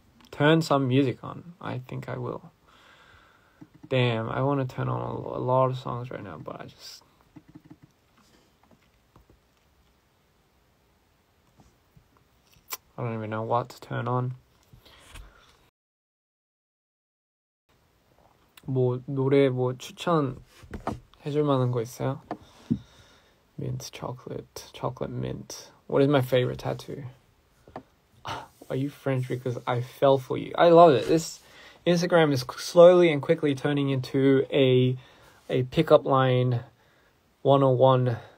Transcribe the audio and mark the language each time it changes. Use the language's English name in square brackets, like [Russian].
[English] Turn some music on. I think I will. Damn, I want to turn on a lot of songs right now, but I don't even know what to turn on. [Korean] 뭐 노래 뭐 추천 해줄 만한 거 있어요? [English] Mint chocolate mint. What is my favorite tattoo? Are you French because I fell for you? I love it. This Instagram is slowly and quickly turning into a pickup line 101.